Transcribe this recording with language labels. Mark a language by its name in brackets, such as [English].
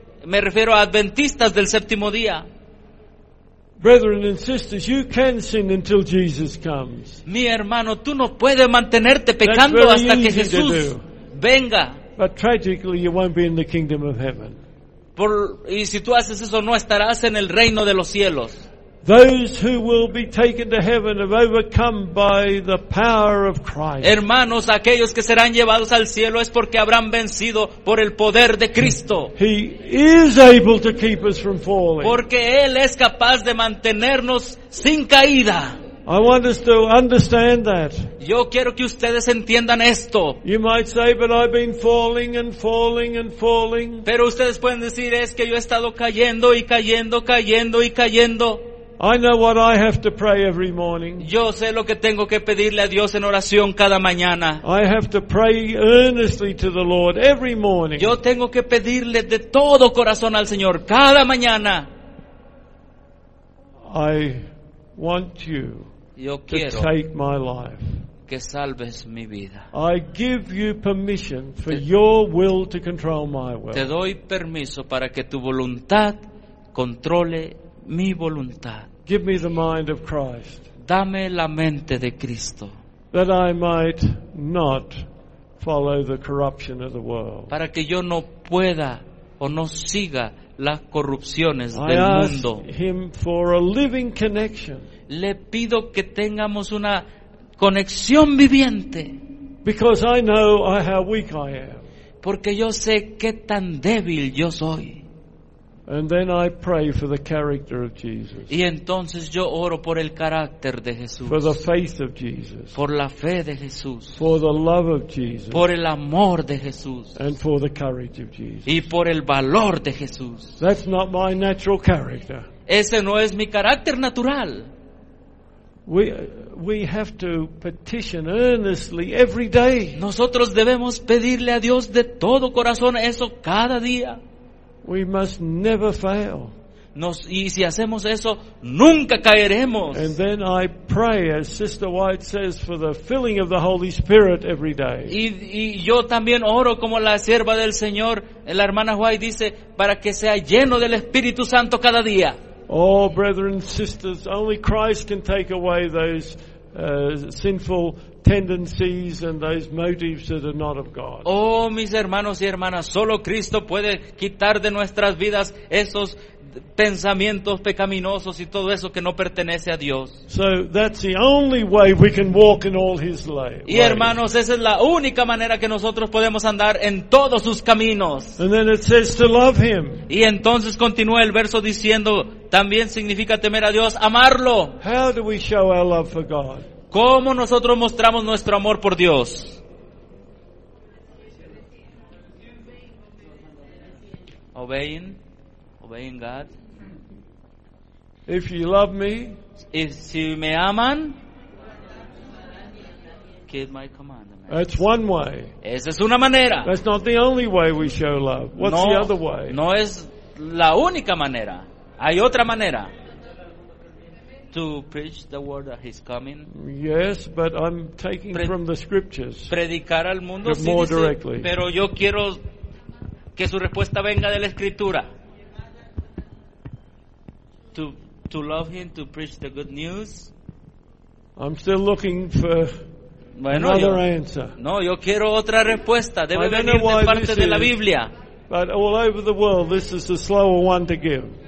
[Spanish] me refiero a adventistas del séptimo día. [English] Brethren and sisters, you can sin until Jesus comes. [Spanish] Mi hermano, tú no puedes mantenerte pecando hasta que Jesús venga. [English] But tragically, you won't be in the kingdom of heaven. [Spanish] Y si tú haces eso, no estarás en el reino de los cielos. [English] Those who will be taken to heaven have overcome by the power of Christ. [Spanish] Hermanos, aquellos que serán llevados al cielo es porque habrán vencido por el poder de Cristo. [English] He is able to keep us from falling. [Spanish] Porque Él es capaz de mantenernos sin caída. [English] I want us to understand that. [Spanish] Yo quiero que ustedes entiendan esto. [English] You might say, but I've been falling and falling and falling. [Spanish] Pero ustedes pueden decir, es que yo he estado cayendo y cayendo, cayendo y cayendo. [English] I know what I have to pray every morning. [Spanish] Yo sé lo que tengo que pedirle a Dios en oración cada mañana. [English] I have to pray earnestly to the Lord every morning. [Spanish] Yo tengo que pedirle de todo corazón al Señor cada mañana. [English] I want you [Spanish] Yo quiero [English] to take my life. [Spanish] Que salves mi vida. [English] I give you permission for your will to control my will. [Spanish] Te doy permiso para que tu voluntad controle mi voluntad. [English] Give me the mind of Christ. [Spanish] Dame la mente de Cristo. [English] That I might not follow the corruption of the world. [Spanish] Para que yo no pueda o no siga las corrupciones del [English] I [Spanish] mundo. [English] Ask him for a living connection. [Spanish] Le pido que tengamos una conexión viviente. [English] Because I know how weak I am. [Spanish] Porque yo sé qué tan débil yo soy. [English] And then I pray for the character of Jesus. [Spanish] Y entonces yo oro por el carácter de Jesús. [English] For the faith of Jesus. [Spanish] Por la fe de Jesús. [English] For the love of Jesus. [Spanish] Por el amor de Jesús. [English] And for the courage of Jesus. [Spanish] Y por el valor de Jesús. [English] That's not my natural character. [Spanish] Ese no es mi carácter natural. [English] We have to petition earnestly every day. [Spanish] Nosotros debemos pedirle a Dios de todo corazón eso cada día. [English] We must never fail. [Spanish] Y si hacemos eso, nunca caeremos. [English] And then I pray, as Sister White says, for the filling of the Holy Spirit every day. [Spanish] Y yo también oro como la sierva del Señor, la hermana White dice, para que sea lleno del Espíritu Santo cada día. [English] Oh, brethren and sisters, only Christ can take away those sinful tendencies and those motives that are not of God. [Spanish] Oh, mis hermanos y hermanas, solo Cristo puede quitar de nuestras vidas esos pensamientos pecaminosos y todo eso que no pertenece a Dios. [English] So that's the only way we can walk in all His ways. [Spanish] Y hermanos, esa es la única manera que nosotros podemos andar en todos sus caminos. [English] And then it says to love Him. [Spanish] Y entonces continúa el verso diciendo, también significa temer a Dios, amarlo. [English] How do we show our love for God? [Spanish] ¿Cómo nosotros mostramos nuestro amor por Dios? [English] Obeying God. If you love me, if [Spanish] si me aman, [English] keep my commandments. That's one way. [Spanish] Esa es una manera. [English] That's not the only way we show love. What's the other way? [Spanish] No es la única manera. Hay otra manera. [English] To preach the word that he's coming. Yes, but I'm taking from the scriptures. [Spanish] Predicar al mundo, sí, [English] more directly. [Spanish] Pero yo quiero que su respuesta venga de la escritura. [English] To love him, to preach the good news. I'm still looking for another answer. [Spanish] No, yo quiero otra respuesta. Debe venir de parte de la Biblia. [English] But all over the world, this is the slower one to give.